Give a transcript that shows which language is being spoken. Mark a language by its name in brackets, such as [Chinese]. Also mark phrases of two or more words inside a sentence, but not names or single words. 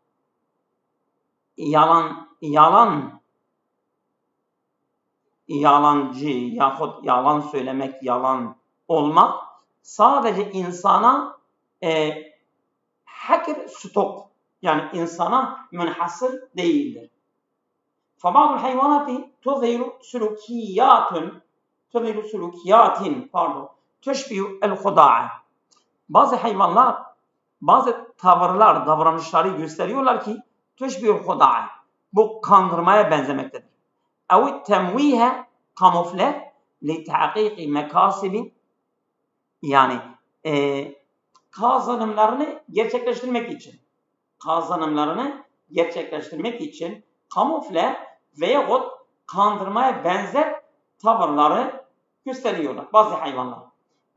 [Turkish] Yalancı yahut yalan söylemek, yalan olmak sadece insana hakir stok, yani insana münhasır değildir. [Arabic] فَبَعْضُ الْحَيْوَانَاتِ تُظْهِرُ سُلُكِيَاتٍ تُشْبِهُ الْخُدَاعَ. [Turkish] Bazı hayvanlar bazı tavırlar, davranışları gösteriyorlar ki [Arabic] تُشْبِهُ الْخُدَاعَ. [Turkish] Bu kandırmaya benzemektedir. [Arabic] اَوْ تَمْوِيهَ kamufle لِتَحْقِيقِ مَكَاسِبِ, [Turkish] yani kazanımlarını gerçekleştirmek için kamufle veyahut kandırmaya benzer tavırları gösteriyorlar bazı hayvanlar.